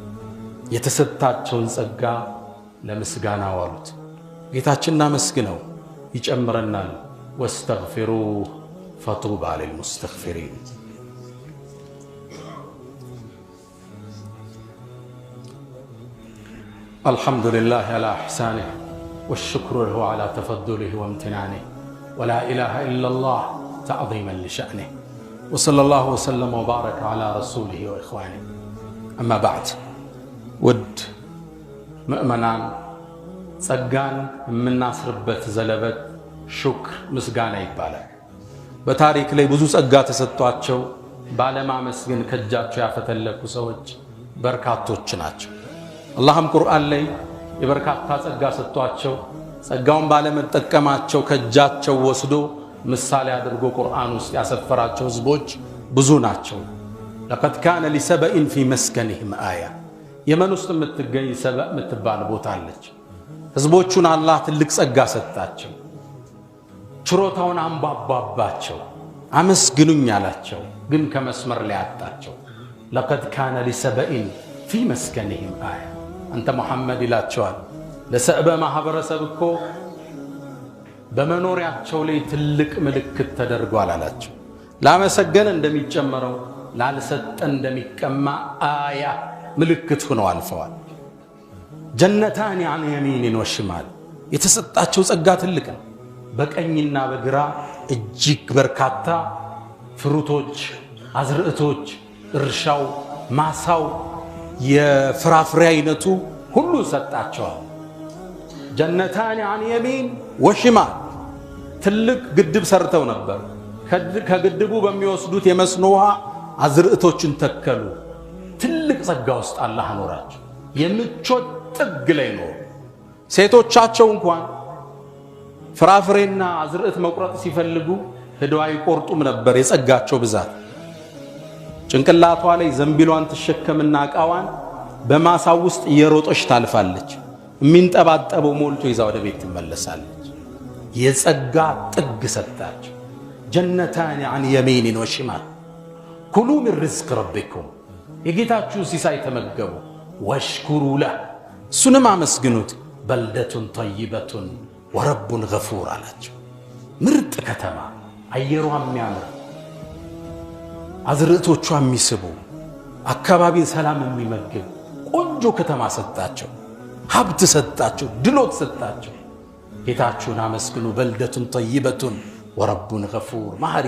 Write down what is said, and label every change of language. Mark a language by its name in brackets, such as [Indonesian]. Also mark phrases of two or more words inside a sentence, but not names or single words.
[Amharic] የተሰጣቸውን ጸጋ ለምስጋና ዋሉት። ጌታችንን አመስግነው ይጨምረናል። [Arabic] واستغفروه فطوبى للمستغفرين። الحمد لله على إحسانه والشكر له على تفضله وامتنانه ولا إله إلا الله تعظيما لشأنه وصلى الله وسلم وبارك على رسوله وإخوانه أما بعد [Amharic] ود مؤمنان ጸጋን የምናስርበት ዘለበት ሹክር ምስጋና ይባላል። በታሪክ ላይ ብዙ ጸጋ ተሰጥቷቸው ባለማመስገን ከጃቸው ያፈተለኩ ሰዎች በርካቶች ናቸው። አላህም ቁርአን ላይ የበርካታ ጸጋ ሰጥቷቸው ጸጋውን ባለመጠቀማቸው ከጃቸው ወስዶ ምሳሌ አድርጎ ቁርአን ውስጥ ያሰፈራቸው ህዝቦች ብዙ ናቸው። [Arabic] لقد كان لسبأ في مسكنهم آية [Amharic] የመን ውስጥ የምትገኝ ሰበእ የምትባል ቦታ አለች። ህዝቦቹን አላህ ትልቅ ጸጋ ሰጣቸው። ችሮታውን አንባባባቸው፣ አመስግኑኝ አላቸው። ግን ከመስመር ላይ አጣቸው። [Arabic] لقد كان لسبأ في مسكنهم آية [Amharic] አንተ ሙሐመድ ይላቸዋል ለሰዕበ ማህበረሰብ እኮ በመኖሪያቸው ላይ ትልቅ ምልክት ተደርጓል አላቸው። ላመሰገን እንደሚጨመረው ላልሰጠ እንደሚቀማ አያ ምልክት ሆነው አልፈዋል። [Arabic] جنتان عن يمين وشمال [Amharic] የተሰጣቸው ጸጋ ትልቅ ነው። በቀኝና በግራ እጅግ በርካታ ፍሩቶች፣ አዝርዕቶች፣ እርሻው፣ ማሳው፣ የፍራፍሬ አይነቱ ሁሉ ሰጣቸዋል። [Arabic] جنتان عن يمين وشمال [Amharic] ትልቅ ግድብ ሰርተው ነበር። ከግድቡ በሚወስዱት የመስኖ ውሃ አዝርዕቶችን ተከሉ። ትልቅ ጸጋ ውስጥ አላህ አኖራቸው። የምቾት ጥግ ላይ ነው። ሴቶቻቸው እንኳን ፍራፍሬና አዝርዕት መቁረጥ ሲፈልጉ ሄደው አይቆርጡም ነበር። የጸጋቸው ብዛት ጭንቅላቷ ላይ ዘንቢሏን ትሸከምና ዕቃዋን በማሳው ውስጥ እየሮጠች ታልፋለች። የሚንጠባጠበው ሞልቶ ይዛ ወደ ቤት ትመለሳለች። የጸጋ ጥግ ሰጣቸው። [Arabic] جنتان عن يمين وشمال كلوا من رزق ربكم [Amharic] የጌታችሁን ሲሳይ ተመገቡ። [Arabic] واشكروا له [Amharic] እሱንም አመስግኑት። [Arabic] بلدة طيبة ورب غفور [Amharic] አላቸው። ምርጥ ከተማ፣ አየሯ የሚያምር፣ አዝርዕቶቿ የሚስቡ፣ አካባቢን ሰላም የሚመግብ ቆንጆ ከተማ ሰጣቸው። ሀብት ሰጣቸው፣ ድሎት ሰጣቸው። ጌታችሁን አመስግኑ። [Arabic] بلدة طيبة ورب غفور [Amharic] መሐሪ